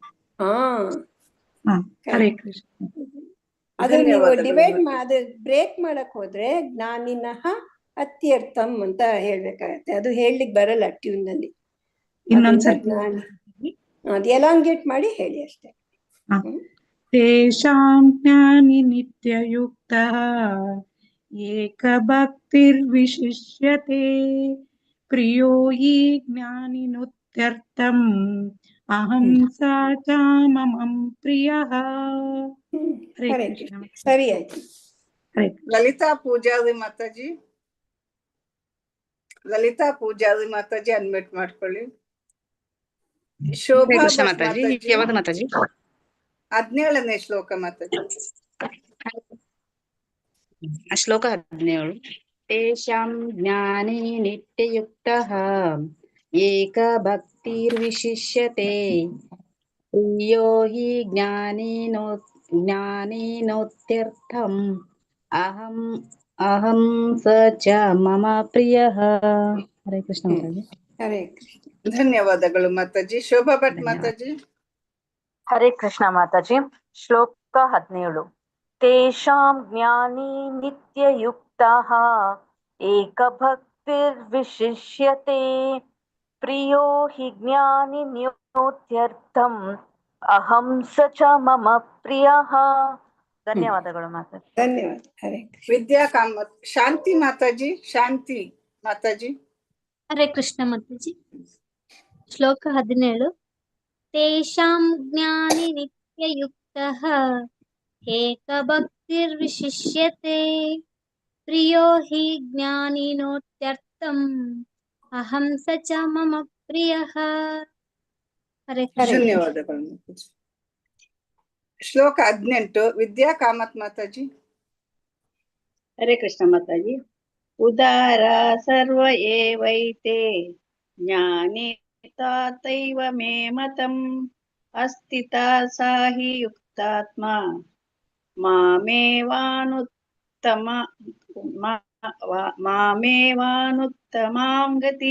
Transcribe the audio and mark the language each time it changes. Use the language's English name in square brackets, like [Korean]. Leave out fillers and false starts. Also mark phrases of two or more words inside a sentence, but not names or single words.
[Kannada] ಹರೇ ಕೃಷ್ಣ. ಅದು ನೀವು ಡಿವೈಡ್ ಅದು ಬ್ರೇಕ್ ಮಾಡಕ್ ಹೋದ್ರೆ [Sanskrit] ಜ್ಞಾನಿನಃ ಅತ್ಯರ್ಥಂ [Kannada] ಅಂತ ಹೇಳ್ಬೇಕಾಗತ್ತೆ. ಅದು ಹೇಳಲಿಕ್ಕೆ ಬರಲ್ಲ ಟ್ಯೂನ್ ನಲ್ಲಿ. ಅದು ಎಲಾಂಗೇಟ್ ಮಾಡಿ ಹೇಳಿ ಅಷ್ಟೇ. [Sanskrit] ತೇಷಾಂ ಜ್ಞಾನಿ ನಿತ್ಯಯುಕ್ತಃ ಏಕಭಕ್ತಿರ್ವಿಶಿಷ್ಯತೆ ಪ್ರಿಯೋ ಹಿ ಜ್ಞಾನಿನೋತ್ಯರ್ಥಂ ಅಹಂ ಸಾ ಚ ಮಮಂ ಪ್ರಿಯಃ. [Kannada] ಹರೇ ಕೃಷ್ಣ. ಸರಿ ಆಯ್ತು. ಲಲಿತಾ ಪೂಜಾರಿ ಮಾತಾಜಿ, ಲಲಿತಾ ಪೂಜಾರಿ ಮಾತಾಜಿ ಅನ್ಮಿಟ್ ಮಾಡ್ಕೊಳ್ಳಿ. ಶೋಭಾ ಭಟ್ ಮಾತಾಜಿ, ಯಾವ್ದು ಮಾತಾಜಿ? 17ನೇ ಶ್ಲೋಕ ಮಾತಾಜಿ. [Sanskrit] ಶ್ಲೋಕ 17 ತೇಷಾಂ ಜ್ಞಾನಿ ನಿತ್ಯಯುಕ್ತಃ ಏಕಭಕ್ತಿರ್ವಿಶಿಷ್ಯತೆ ಪ್ರಿಯೋ ಹಿ ಜ್ಞಾನಿನೋತ್ಯರ್ಥಂ ಅಹಂ ಸ ಚ ಮಮ ಪ್ರಿಯಃ. [Kannada] ಹರೇ ಕೃಷ್ಣ ಮಾತಾಜಿ. ಹರೇ ಕೃಷ್ಣ. ಧನ್ಯವಾದಗಳು ಮಾತಾಜಿ. ಶೋಭಾ ಭಟ್ ಮಾತಾಜಿ. ಹರೇ ಕೃಷ್ಣ ಮಾತಾಜಿ. [Sanskrit] ಶ್ಲೋಕ 17 ತೇಷಾಂ ಜ್ಞಾನಿ ನಿತ್ಯಯುಕ್ತಃ ಏಕಭಕ್ತಿರ್ವಿಶಿಷ್ಯತೆ ಪ್ರಿಯೋ ಹಿ ಜ್ಞಾನಿನೋತ್ಯರ್ಥಂ ಅಹಂ ಸ ಚ ಮಮ ಪ್ರಿಯಃ. [Kannada] ಧನ್ಯವಾದಗಳು ಮಾತಾಜಿ. ಧನ್ಯವಾದ. ಹರೇ ವಿದ್ಯಾ ಕಾಮತ್ ಶಾಂತಿ ಮಾತಾಜಿ. ಶಾಂತಿ ಮಾತಾಜಿ. ಹರೇ ಕೃಷ್ಣ ಮಾತಾಜಿ. [Sanskrit] ಶ್ಲೋಕ 17 ತೇಷಾಂ ಜ್ಞಾನಿ ನಿತ್ಯಯುಕ್ತಃ ಏಕಭಕ್ತಿರ್ವಿಶಿಷ್ಯತೆ ಪ್ರಿಯೋ ಹಿ ಜ್ಞಾನಿನೋತ್ಯರ್ಥಂ ಅಹಂ ಸ ಚ ಮಮ ಪ್ರಿಯಃ. [Kannada] ಹರೇ ಕೃಷ್ಣ. ಧನ್ಯವಾದಗಳು ಮಾತಾಜಿ. ಶ್ಲೋಕ 18 ವಿದ್ಯಾ ಕಾಮತ್ ಮಾತಾಜಿ. ಹರೇ ಕೃಷ್ಣ ಮಾತಾಜಿ. [Sanskrit] ಉದಾರ ಸರ್ವ ಏವೈತೆ ಜ್ಞಾನಿ ತಾತೈವ ಮೇ ಮತಂ ಅಸ್ಥಿತ ಸಾಹಿ ಯುಕ್ತಾತ್ಮ ಮಾಮೇವಾನುತ್ತಮಾಂ ಗತಿ.